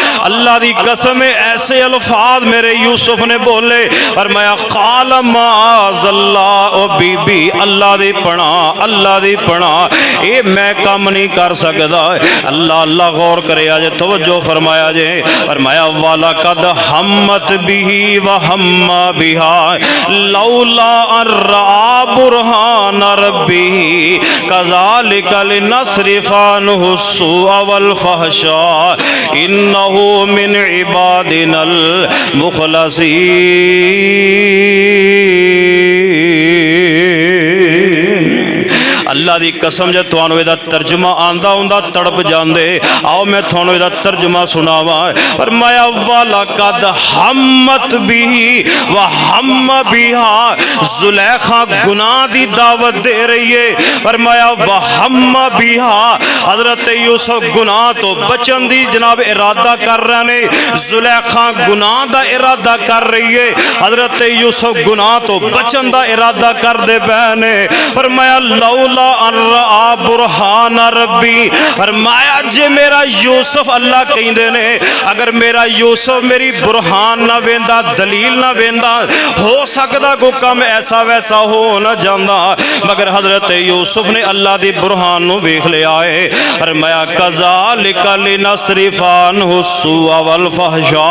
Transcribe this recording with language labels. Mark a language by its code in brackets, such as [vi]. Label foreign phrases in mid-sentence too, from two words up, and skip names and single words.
[pa] اللہ دی قسم ہے، ایسے الفاظ میرے یوسف نے بولے اور میں [ar] قال معاذ الله. [pa] او بی بی اللہ دی پناہ، اللہ دی پناہ, [ur] یہ میں کام نہیں کر سکتا. [pa] اللہ اللہ غور کرے جے، توجہ فرمایا جے. [ar] فرمایا ولقد همت به وهم بها لولا أن رأى برهان ربه كذلك لنصرف عنه السوء والفحشاء إنه من عبادنا المخلصين. [pa] اللہ دی قسم جے تہانوں ایہدا ترجمہ آندا ہندا تڑپ جاندے. آؤ میں تہانوں ایہدا ترجمہ سناواں. [ar] فرمایا ولقد همت به وهم بها, [pa] زلیخا گناہ دی دعوت دے رہی ہے. [ar] فرمایا وهم بها, [pa] حضرت یوسف گناہ توں بچن دی جناب ارادہ کر رہے نے، زلیخا گناہ دا ارادہ کر رہی ہے. حضرت یوسف گناہ توں بچن دا ارادہ کر دے بیٹھے نے. [ar] فرمایا لولا أن رأى برهان ربه, [pa] فرمایا جے میرا یوسف، اللہ کہندے نے اگر میرا یوسف میری برہان نہ ویکھدا، دلیل نہ ویکھدا، ہو سکدا کوئی کم ایسا ویسا ہو نہ جاندا. مگر حضرت یوسف نے اللہ دی برہان نوں ویکھ لیا ہے. [ar] فرمایا كذلك لنصرف عنه السوء والفحشاء.